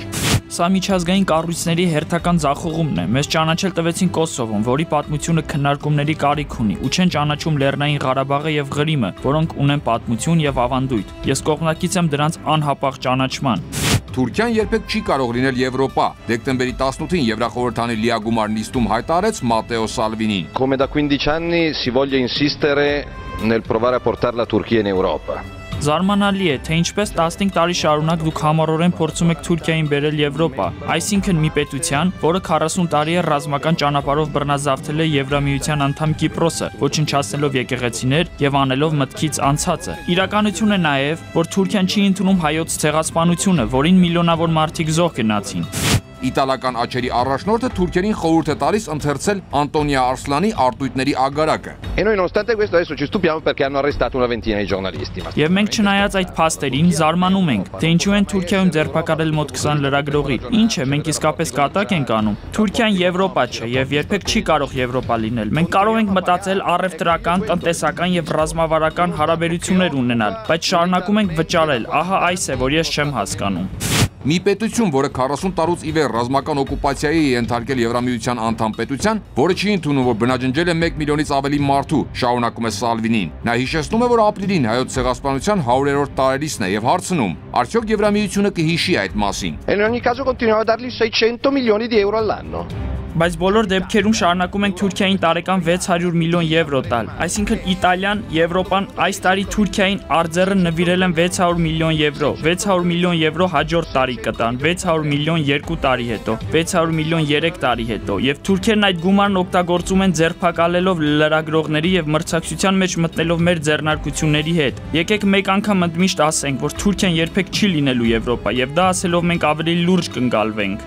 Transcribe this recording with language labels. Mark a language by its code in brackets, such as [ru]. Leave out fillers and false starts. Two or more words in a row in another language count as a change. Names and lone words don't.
[hy] Սա միջազգային կառույցների հերթական ձախողումն է։ Մեզ ճանաչել տվեցին Կոսովոն, որի պատմությունը քննարկումների կարիք ունի, ու չեն ճանաչում Լեռնային Ղարաբաղը եւ Ղրիմը, որոնք ունեն պատմություն եւ ավանդույթ։ Ես կողմնակից եմ դրանց անհապաղ ճանաչման։ Թուրքիան երբեք չի կարող լինել Եվրոպա։ Դեկտեմբերի 18-ին Եվրախորհրդանի լիագումար նիստում հայտարարեց Մատեո Սալվինին։ [it] Come da 15 anni si voglia insistere nel provare a portare la Turchia in Europa. [hy] Զարմանալի է, թե ինչպես 15 տարի շարունակ դուք համառորեն փորձում եք Թուրքիային բերել Եվրոպա, այսինքն մի պետության, որը 40 տարի է ռազմական ճանապարհով բռնազավթել է Եվրամիության անդամ Կիպրոսը, ոչնչացնելով եկեղեցիներ եւ անելով մտքից անցածը։ Իրականություն է նաեւ, որ Թուրքիան չի ընդունում հայոց ցեղասպանությունը, որին միլիոնավոր մարդիկ զոհ գնացին։ Իտալական աչերի առաջնորդը թուրքերին խորհուրդ է տալիս ընթերցել Անտոնիա Արսլանի արտույտների ագարակը։ [it] E noi nonostante questo adesso ci stupiamo perché hanno arrestato una ventina di giornalisti. [hy] Եվ մենք չնայած այդ փաստերին զարմանում ենք, թե ինչու են Թուրքիայում ձերբակալել մոտ 20 լրագրողի։ Ինչ է, մենք իսկապես կատակ ենք անում։ Թուրքիան Եվրոպա չէ եւ երբեք չի կարող Եվրոպա լինել։ Մենք կարող ենք մտածել առևտրական, տնտեսական եւ ռազմավարական հարաբերություններ ունենալ, բայց շարունակում ենք վճարել։ Ահա այս է, որ ես չեմ հասկանում։ Մի պետություն, որը 40 տարուց ի վեր ռազմական օկուպացիայի է ենթարկել Եվրամիության անդամ պետության, որը չի ընդունում, որ բնաջնջել է 1 միլիոնից ավելի մարդու, շարունակում է Սալվինին։ Նա հիշեցնում է, որ ապրիլին հայոց ցեղասպանության 100-րդ տարելիցն է եւ հարցնում. արդյոք Եվրամիությունը կհիշի այդ մասին։ [it] E in ogni caso continuiamo a dargli 600 milioni di euro all'anno. [hy] Բայց բոլոր դեպքերում շարունակում ենք Թուրքիային տարեկան 600 միլիոն եվրո տալ։ Այսինքն Իտալիան, Եվրոպան այս տարի Թուրքիային արձերը նվիրել են 600 միլիոն եվրո։ 600 միլիոն եվրո հաջորդ տարի կտան, 600 միլիոն 2 տարի հետո, 600 միլիոն 3 տարի հետո։ Եվ թուրքերն այդ գումարն օգտագործում են ձերբակալելով լրագրողների եւ մրցակցության մեջ մտնելով մեր ձեռնարկությունների հետ։ Եկեք մեկ անգամ ընդմիշտ ասենք, որ Թուրքիան երբեք չի լինելու Եվրոպա, եւ դա ասելով մենք ավելի լուրջ կընկալվենք։